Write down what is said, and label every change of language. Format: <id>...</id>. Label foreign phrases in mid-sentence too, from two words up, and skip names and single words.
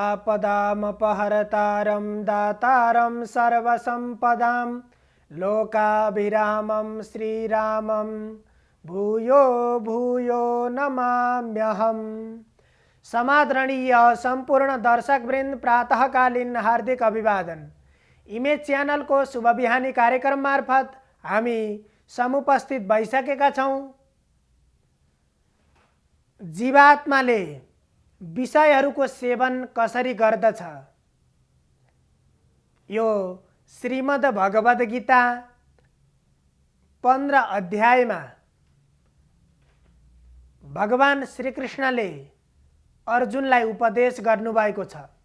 <sa>आपदामपहर्तारं दातारं सर्वसम्पदां लोकाभिरामं श्रीरामं भूयो भूयो नमाम्यहम्।</sa> <ne>समादरणीय संपूर्ण दर्शकवृन्द, प्रातःकालीन हार्दिक अभिवादन। इमेज च्यानल को शुभ बिहानी कार्यक्रम मार्फत हामी समुपस्थित भइसकेका छौं। जीवात्माले विषयहरूको सेवन कसरी गर्दछ, यो श्रीमद् भगवद गीता 15 अध्यायमा भगवान श्रीकृष्णले अर्जुनलाई उपदेश गर्नुभएको छ।</ne>